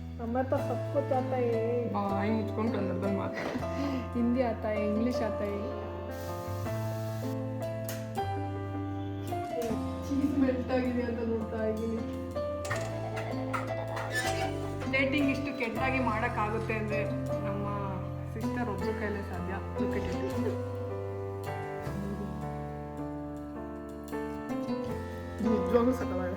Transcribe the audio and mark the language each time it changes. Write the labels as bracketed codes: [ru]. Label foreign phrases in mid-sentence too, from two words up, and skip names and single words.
[hi] हमें तो सब कुछ आता है। [kn] ಬಾಯಿ ಮುಚ್ಕೊಂಡು ಕನ್ನಡದಲ್ಲಿ ಮಾತಾಡ. [hi] हिंदी आता है, इंग्लिश आता है. [en] cheese melt [kn] ಆಗಿದೆ ಅಂತ ನೋಡ್ತಾ ಇದ್ದೀನಿ. ಡೇಟಿಂಗ್ ಇಷ್ಟು ಕೆಟ್ಟಾಗಿ ಮಾಡೋಕ್ಕಾಗುತ್ತೆ ಅಂದರೆ ನಮ್ಮ ಸಿಸ್ಟರ್ ಒಬ್ಬರ ಕೈಲೇ ಸಾಧ್ಯ. ನಿಜವಾಗ್ಲೂ ಸಕ್ಕತ್ತಾಗಿದೆ.